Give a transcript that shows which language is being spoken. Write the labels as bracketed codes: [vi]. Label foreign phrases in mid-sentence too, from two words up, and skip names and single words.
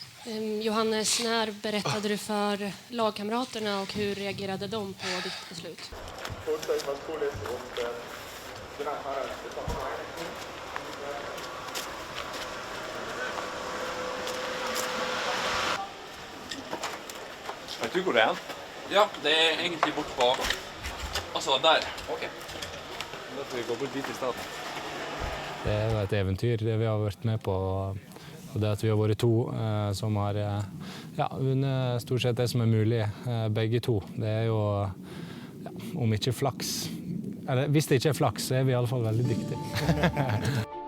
[sv] Johannes, när berättade du för lagkamraterna och hur reagerade de på ditt beslut? [no] Vet du hvor det er? Ja, det er egentlig bort på... Altså, der. Ok. Da får vi gå bort dit I stedet. Det er jo et eventyr, det vi har vært med på. Og det at vi har vært to som har vunnet stort sett det som er mulig, begge to. Det er jo, om ikke flaks, eller hvis det ikke er flaks, så er vi I alle fall veldig dyktige.